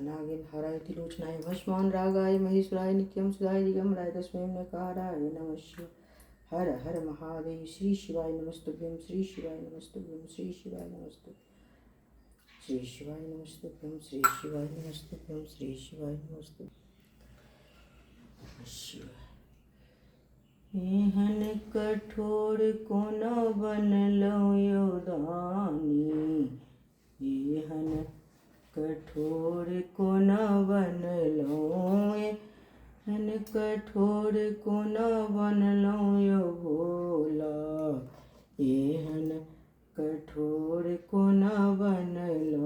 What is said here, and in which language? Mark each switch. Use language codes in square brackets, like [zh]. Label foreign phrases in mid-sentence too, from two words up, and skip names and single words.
[sa] नागेन हराय त्रिलोचनाय भस्मान रागाय महेश्वराय नित्यं सुधाय दिगंबराय तस्मै नकाराय नमः शिवाय। हर हर महादेव। श्री शिवाय नमस्तुभ्यं। श्री शिवाय नमस्तुभ्यं। श्री शिवाय नमस्तुभ्यं। श्री शिवाय नमस्तुभ्यं। श्री शिवाय नमस्तुभ्यं। श्री शिवाय नमस्तुभ्यं। शिवाय। [mai] एहन कठोर कोन बनलो योदानी, एहन कठोर कोन बनलो, एहन कठोर कोन बनलो यो भोला, एहन कठोर कोन बनलो।